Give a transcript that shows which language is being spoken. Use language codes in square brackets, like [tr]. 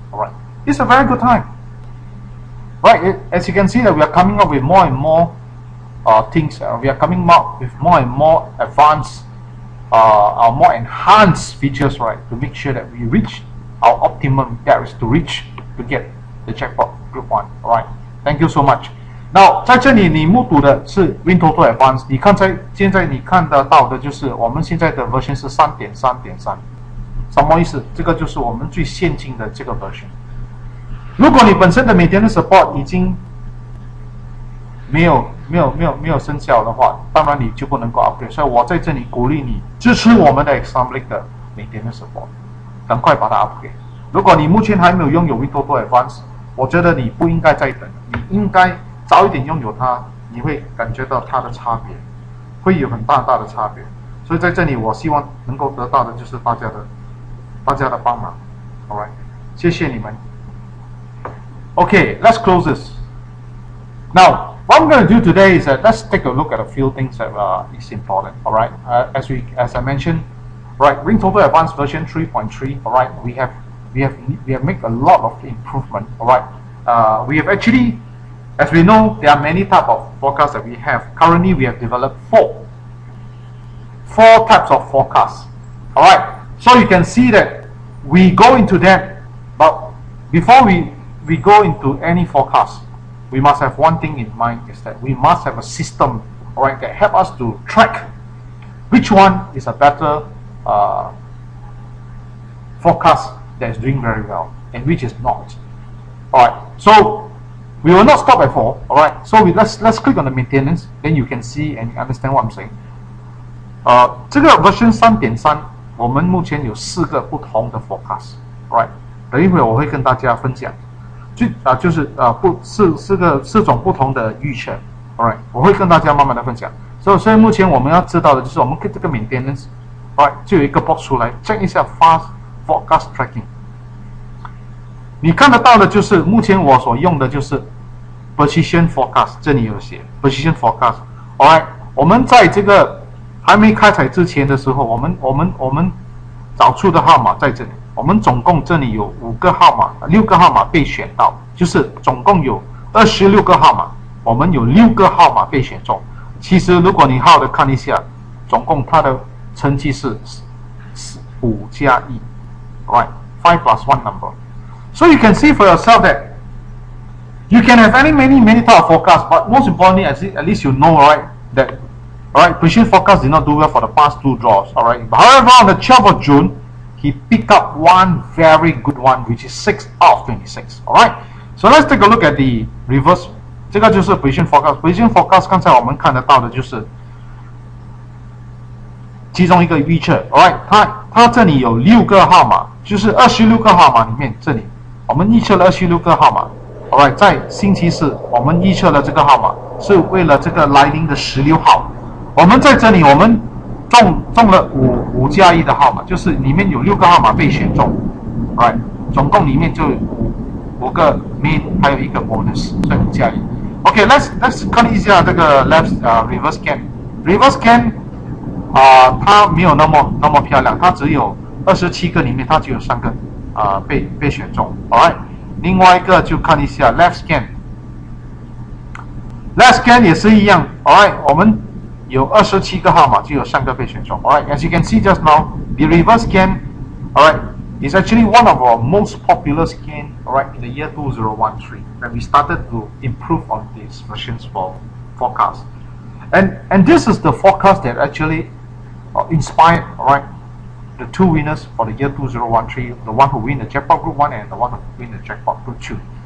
[en] Alright, it's a very good time. Right, as you can see that we are coming up with more and more things. We are coming up with more and more advanced, more enhanced features, right, to make sure that we reach our optimum that is to get the jackpot group 1. Alright. Thank you so much. Now， [zh] 在这里你目睹的是 WinTOTO Advanced， 你看现在你看得到的就是我们现在的 version 是 3.3.3， 什么意思？这个就是我们最先进的这个 version。如果你本身的maintenance support 已经没有生效的话，当然你就不能够 upgrade。所以我在这里鼓励你支持我们的 XME 的 maintenance support， 赶快把它 upgrade。如果你目前还没有拥有 WinTOTO Advanced， 我觉得你不应该再等，你应该早一点拥有它，你会感觉到它的差别，会有很大的差别。所以在这里，我希望能够得到的就是大家的帮忙。 [en] Alright， [zh] 谢谢你们。 [en] Okay, let's close this. Now, what I'm going to do today is that let's take a look at a few things that is important. Alright, as I mentioned, right, WinTOTO Advanced version 3.3. Alright, we have made a lot of improvement. Alright, we have actually, as we know, there are many types of forecasts that we have. Currently, we have developed four types of forecasts. Alright, so you can see that we go into that, but before we go into any forecast, we must have one thing in mind, is that we must have a system, all right, that help us to track which one is a better forecast that is doing very well and which is not. All right, so we will not stop at 4. All right, so let's click on the maintenance, then you can see and understand what I'm saying. [zh] 这个 version 3.3， 我们目前有4个不同的 forecast。 [en] All right， [zh] 等一会我会跟大家分享，就是4种不同的预测。 [en] All right， [zh] 我会跟大家慢慢的分享。所以目前我们要知道的就是我们这个 maintenance，All right， 就有一个 box 出来 check 一下 fast forecast tracking。你看得到的就是目前我所用的就是 position forecast， 这里有写 position forecast。All right， 我们在这个还没开采之前的时候，我们找出的号码在这里。我们总共这里有6个号码被选到，就是总共有26个号码，我们有6个号码被选中。其实如果你好好的看一下，总共它的成绩是5加1 ，right， [en] 5 plus 1 number。 So you can see for yourself that you can have many type of forecasts, but most importantly, at least you know, right, that position forecast did not do well for the past 2 draws, alright. But however, on the 12th of June, he picked up one very good one, which is 6 out of 26, alright. So let's take a look at the reverse. [zh] 这个就是 position forecast. Position forecast 刚才我们看得到的就是其中一个预测 ，alright， 它这里有6个号码，就是26个号码里面，这里我们预测了26个号码 ，alright， 在星期四我们预测了这个号码，是为了这个来临的16号。我们在这里我们中了5加1的号码，就是里面有6个号码被选中 ，alright， 总共里面就5个 main， 还有1个 bonus， 所以5加1。 [en] OK，let's [zh] 看一下这个 reverse scan。reverse scan 它没有那么漂亮，它只有27个里面它只有3个被选中 ，alright。另外一个就看一下 left scan。left scan 也是一样 ，alright， 我们有27个号码，就有3个被选中 ，alright。 [en] As you can see just now, the reverse scan, alright, is actually one of our most popular scan, alright, in the year 2013, when we started to improve on these versions for forecast. And this is the forecast that actually inspired, alright, the 2 winners for the year 2013, the one who win the jackpot group 1 and the one who win the jackpot group 2.